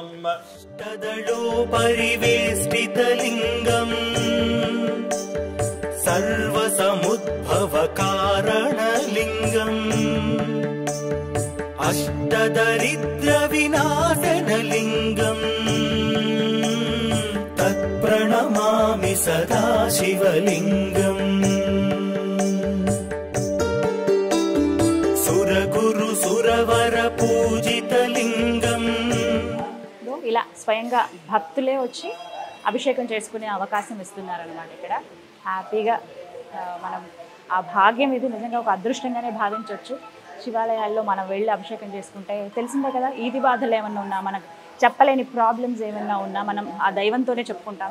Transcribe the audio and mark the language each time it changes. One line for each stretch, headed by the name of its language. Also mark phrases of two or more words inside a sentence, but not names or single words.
Sanskrit: तदलो परिवेष्टितलिङ्गम् सर्वसमुद्भवकारणलिङ्गम् अष्टदरिद्रविनाशनलिङ्गम् तत्प्रणमामि सदा शिवलिङ्गम् सुरगुरु सुरवर पूजितलिङ्गम्
Telugu: ఇలా స్వయంగా భక్తులే వచ్చి అభిషేకం చేసుకునే అవకాశం ఇస్తున్నారనమాట. ఇక్కడ హ్యాపీగా మనం ఆ భాగ్యం ఇది నిజంగా ఒక అదృష్టంగానే భావించవచ్చు. శివాలయాల్లో మనం వెళ్ళి అభిషేకం చేసుకుంటే తెలిసిందే కదా, ఈది బాధలు ఏమన్నా ఉన్నా, మనకు చెప్పలేని ప్రాబ్లమ్స్ ఏమన్నా ఉన్నా మనం ఆ దైవంతోనే చెప్పుకుంటాం.